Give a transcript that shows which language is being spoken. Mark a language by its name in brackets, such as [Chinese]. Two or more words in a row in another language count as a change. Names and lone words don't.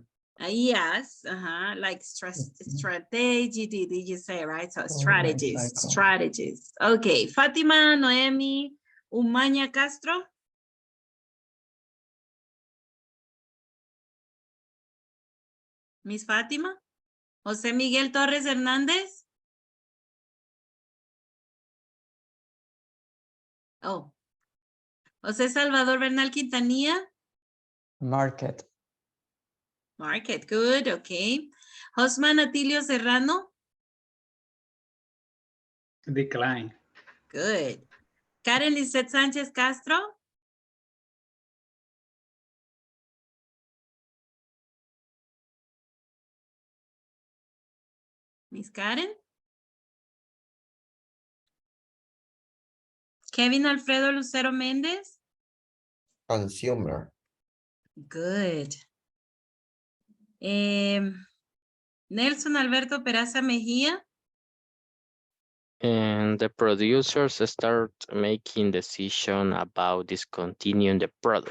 [English] Yes, like strategy, did you say, right? So strategies. Okay, Fatima Noemi Umaña Castro. Miss Fatima. José Miguel Torres Hernández. Oh. José Salvador Bernal Quintanilla. Market. Market, good, okay. Josman Atilio Serrano. Decline. Good. Karen Lisette Sánchez Castro. Miss Karen. Kevin Alfredo Lucero Méndez. Consumer. Good. Nelson Alberto Peraza Mejía. And the producers start making decision about discontinuing the product.